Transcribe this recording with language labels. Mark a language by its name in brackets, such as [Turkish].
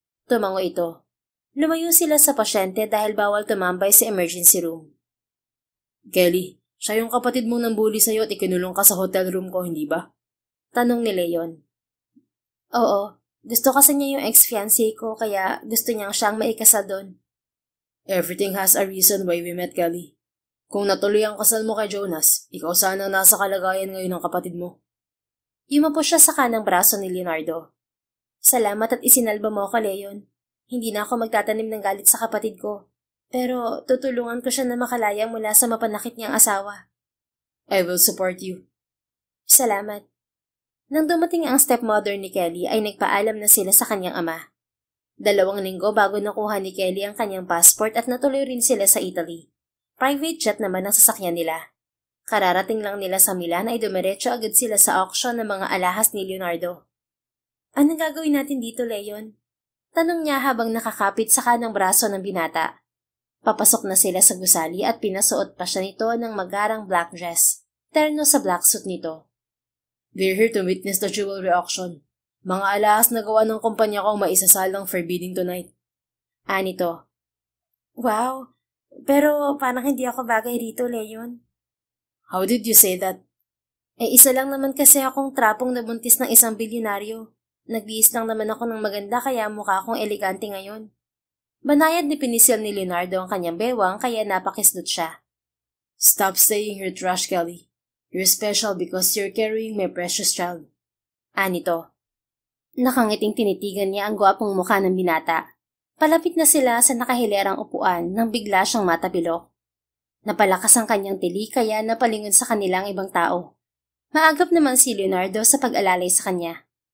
[Filipino] Tumango ito. Lumayo sila sa pasyente dahil bawal tumambay sa emergency room. Kelly, siya yung kapatid mong nambuli sa'yo at ikinulong ka sa hotel room ko, hindi ba? Tanong ni Leon. Oo, gusto kasi niya yung ex-fiancé ko kaya gusto niyang siyang maikasal doon. [English] Everything has a reason why we met, Kelly. [Filipino] Kung natuloy ang kasal mo kay Jonas, ikaw sana ang nasa kalagayan ngayon ng kapatid mo. Yumapo siya sa kanang braso ni Leonardo. Salamat at isinalba mo ako, Leon. Hindi na ako magtatanim ng galit sa kapatid ko. Pero tutulungan ko siya na makalaya mula sa mapanakit niyang asawa. [English] I will support you. [Filipino] Salamat. Nang dumating ang stepmother ni Kelly ay nagpaalam na sila sa kanyang ama. 2 linggo bago nakuha ni Kelly ang kanyang passport at natuloy rin sila sa Italy. Private jet naman ang sasakyan nila. Kararating lang nila sa Milan ay dumiretso agad sila sa auction ng mga alahas ni Leonardo. Anong gagawin natin dito, Leon? Tanong niya habang nakakapit sa kanang braso ng binata. Papasok na sila sa gusali at pinasuot pa siya nito ng magarang black dress. Terno sa black suit nito. [English] We're here to witness the jewelry auction. [Filipino] Mga alahas na gawa ng kumpanya ko ang maisasalang [English] for bidding tonight. [Filipino] Anito. Wow, pero parang hindi ako bagay rito, Leon. [English] How did you say that? [Filipino] Isa lang naman kasi akong trapong nabuntis ng isang bilyonaryo. Nagbihis lang naman ako ng maganda kaya mukha akong elegante ngayon. Banayad ni pinisil ni Leonardo ang kanyang bewang kaya napakislot siya. [English] Stop saying you're trash, Kelly. You're special because you're carrying my precious child. [Filipino] Anito. Nakangiting tinitigan niya ang gwapong mukha ng binata. Palapit na sila sa nakahilerang upuan nang bigla siyang matapilok. Napalakas ang kanyang tili kaya napalingon sa kanilang ibang tao. Maagap naman si Leonardo sa pag-alalay sa kanya.